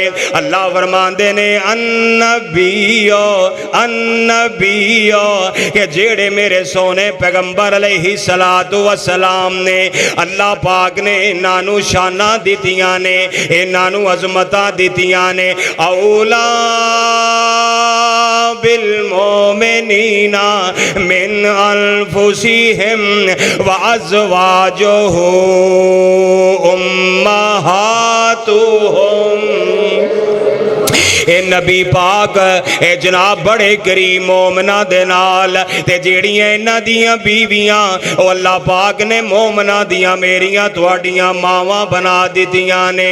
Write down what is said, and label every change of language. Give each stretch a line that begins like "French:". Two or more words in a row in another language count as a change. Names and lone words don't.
Punjabi: اللہ فرماندے نیں النبیو النبیو کہ جیہڑے میرے سوہنے پیغمبر
Arabic: عليه الصلاة والسلام
Punjabi: نے اللہ پاک نے انہاں نوں شاناں دتیاں نیں، انہاں نوں عظمتاں دتیاں نیں.
Arabic: أولى بالمؤمنين من أنفسهم وأزواجه أمهاتهم.
Punjabi: اے نبی پاک اے جناب بڑے کریم مومناں دے نال تے جیہڑیاں انہاں دیاں بیویاں او اللہ پاک نے مومناں دیاں میریاں تہاڈیاں ماواں بنا دتیاں نیں.